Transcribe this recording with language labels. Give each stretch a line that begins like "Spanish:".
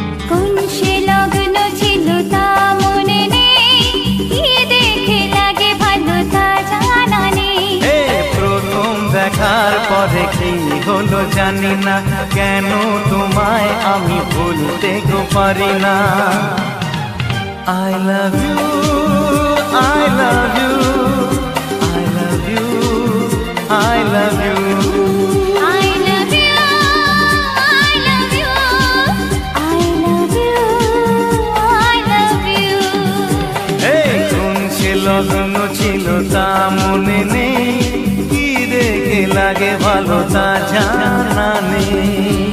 Bangla: কোন সে লগ্ন ছিল তা মনে নেই, কি দেখে লাগে ভালো তা জানা নেই। এ প্রথম দেখার পরে কি হলো জানি না, কেন তোমায় আমি ভুলতে গো পারি না।
English: I love you, I love you, I love you, I love you. I love you, I love you, I love you, I love you.
Bangla: এই কোন সে লগ্ন ছিল তা মনে নেই, কি দেখে লাগে ভালো তা জানা নেই।